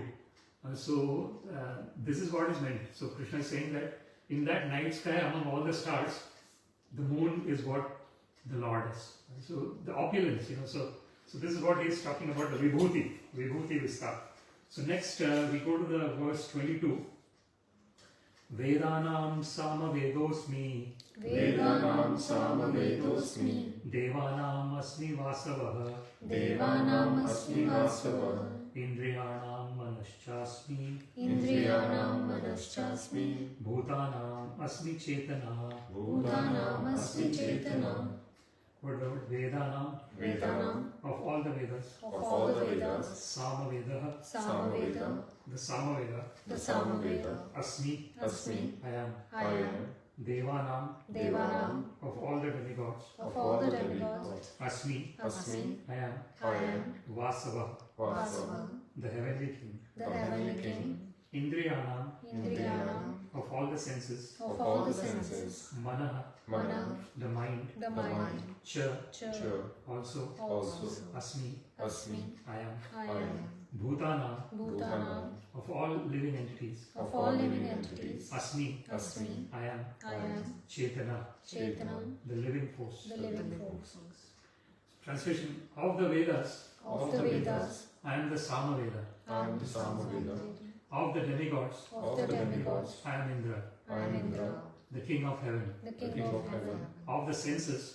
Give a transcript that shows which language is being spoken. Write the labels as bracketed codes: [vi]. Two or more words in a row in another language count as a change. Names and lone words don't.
[en] So this is what is meant. So Krishna is saying that in that night sky, among all the stars, the moon is what the Lord is. So the opulence, so this is what he is talking about, the [sa] Vibhuti Vistar. [en] So next we go to the verse 22. [sa] Vedanam Samavedosmi Vedanam Samavedosmi Devanam Asmi Vasavah Devanam Asmi Vasavah Indriyanam Manaschasmi Indriyanam Manaschasmi Bhutanam Asmi Chetana Bhutanam Asmi Chetana. [en] What about Vedanam? Vedanam Of all the Vedas. of all the Vedas. Samaveda. Samaveda The Samaveda. the Samaveda. Asmi. Asmi I am. I am. Devanam. Devanam Of all the demigods. of all the demigods. Asmi. Asmi I am. I am. Vasava. Vasava The heavenly king. the heavenly king. Indriyanam. Indriyanam Of all the senses. of all the senses. Manaha. Mana The mind. the mind. Cha. Cha Also. also. Asmi. Asmi I am. I am. Bhutanam. Bhutanam Of all living entities. of all living entities. Asmi. Asmi I am. I am. Chetana. Chetanam The living force. the living force. Translation of the Vedas. Of the Vedas. I am the Samaveda. I am the Samaveda. Of the demigods. Of the demigods. I am Indra. I am Indra, The king of heaven. the king of heaven. Of the senses.